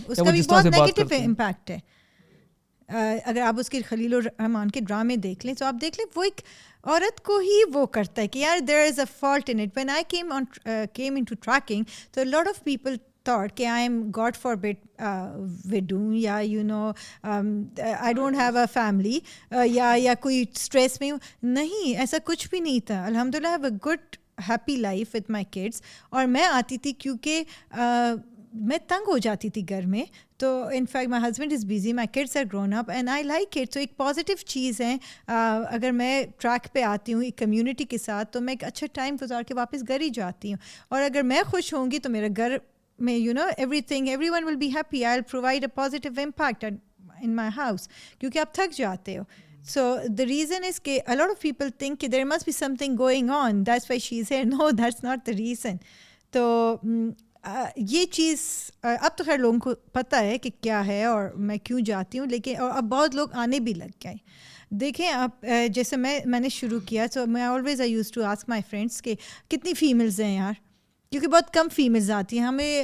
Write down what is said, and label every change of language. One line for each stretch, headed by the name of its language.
Urdu: اس کا بھی بہت نیگیٹو امپیکٹ ہے. اگر آپ اس کے خلیل الرحمان کے ڈرامے دیکھ لیں تو آپ دیکھ لیں وہ ایک عورت کو ہی وہ کرتا ہے کہ یار
English: There is a fault in it. When I came into trekking,
Urdu: تو
English: lot of people thought
Urdu: کہ
English: I am God forbid widow,
Urdu: یا
English: you know I don't have a family,
Urdu: یا کوئی اسٹریس میں ہوں. نہیں, ایسا کچھ بھی نہیں تھا.
English: الحمدللہ I have a good happy life with my kids.
Urdu: اور میں آتی تھی کیونکہ میں تنگ ہو جاتی تھی گھر میں, تو
English: In fact my husband is busy, my kids are grown up and I like it.
Urdu: تو ایک پازیٹیو چیز ہے. اگر میں ٹریک پہ آتی ہوں ایک کمیونٹی کے ساتھ, تو میں ایک اچھا ٹائم گزار کے واپس گھر ہی جاتی ہوں. اور اگر میں خوش ہوں گی تو میرا گھر میں
English: Everyone will be happy. I will provide a positive impact in my house,
Urdu: کیونکہ آپ تھک جاتے ہو.
English: So the reason is کہ a lot of people think کہ there must be something going on, that's why she's here. No, that's not the reason.
Urdu: تو یہ چیز اب تو خیر لوگوں کو پتہ ہے کہ کیا ہے اور میں کیوں جاتی ہوں, لیکن اور اب بہت لوگ آنے بھی لگ گئے. دیکھیں آپ, جیسے میں نے شروع کیا, تو میں
English: always I use to ask my friends
Urdu: کہ کتنی فیمیلز ہیں یار, کیونکہ بہت کم فیمیلز آتی ہیں.